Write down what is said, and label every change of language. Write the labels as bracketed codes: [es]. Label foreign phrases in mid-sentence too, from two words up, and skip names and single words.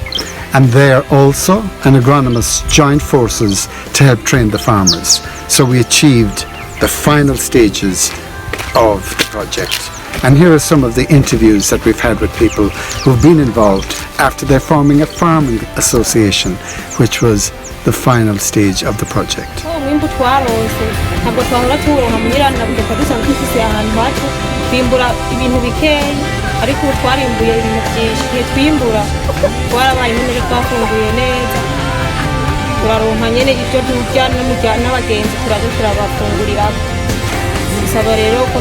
[en] And there also an agronomist joined forces to help train the farmers. So we achieved the final stages of the project. And here are some of the interviews that we've had with people who've been involved after they're forming a farming association, which was the final stage of the project. [rn] ariko ubu twarimbuye ibintu byinshi twimbura twarabaye none twafunguye neza turaronka nyene ibyo turya n'abagenzi turaje turabafungurira bisaba rero ko